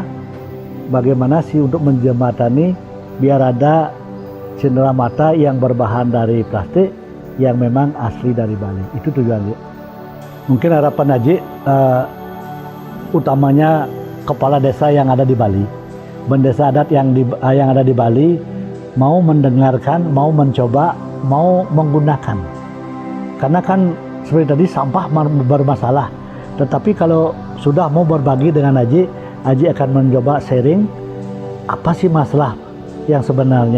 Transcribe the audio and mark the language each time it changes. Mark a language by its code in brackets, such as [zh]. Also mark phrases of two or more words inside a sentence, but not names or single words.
[id] Bagaimana sih untuk menjembatani biar ada cenderamata yang berbahan dari plastik yang memang asli dari Bali. Itu tujuannya. Mungkin harapan Aji utamanya kepala desa yang ada di Bali, bendesa adat yang ada di Bali mau mendengarkan, mau mencoba, mau menggunakan. Karena kan seperti tadi sampah bermasalah. Tetapi kalau sudah mau berbagi dengan Aji akan mencoba sharing apa sih masalah yang sebenarnya.